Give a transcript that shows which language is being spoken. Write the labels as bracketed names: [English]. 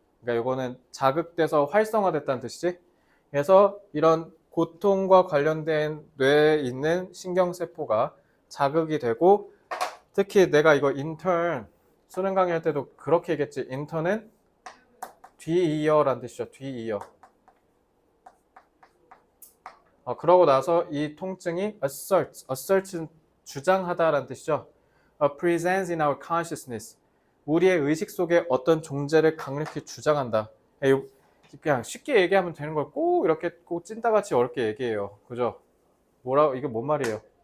[Korean] 그러니까 이거는 자극돼서 활성화됐다는 뜻이지. 그래서 이런 고통과 관련된 뇌에 있는 신경세포가 자극이 되고 특히 내가 이거 intern 수능 강의할 때도 그렇게 얘기했지. intern은 뒤이어라는 뜻이죠. 뒤이어. 그러고 나서 이 통증이 assert는 주장하다라는 뜻이죠. [English] presents in our consciousness. [Korean] 우리의 의식 속에 어떤 존재를 강력히 주장한다. 그냥 쉽게 얘기하면 되는 걸 꼭 이렇게 꼭 찐따같이 어렵게 얘기해요. 그죠? 이게 뭔 말이에요?